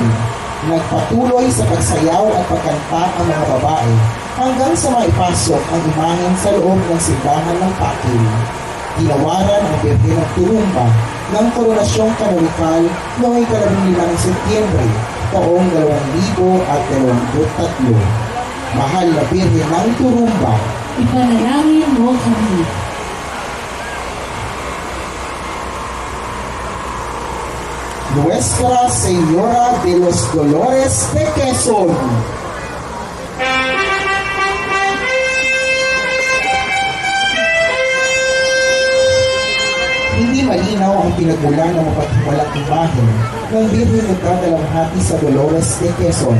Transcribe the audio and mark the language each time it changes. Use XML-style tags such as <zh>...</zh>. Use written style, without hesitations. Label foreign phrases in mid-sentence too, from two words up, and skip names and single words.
<tl>Nagpatuloy sa pagsayaw at pagkanta ang mga babae hanggang sa maipasok ang imahen sa loob ng simbahan ng Pakil. Ginawaran ang Birhen ng Turumba ng Koronasyong Kanolikal noong 15 Setyembre, taong 2023. Mahal na Birhen ng Turumba, Ipanalangin mo kami. Nuestra Señora de los Dolores de Quezon. Hindi malinaw ang pinagmulan ng mapaghiwalang imahen ng Birhen nagdadalamhati sa Dolores de Quezon.</tl>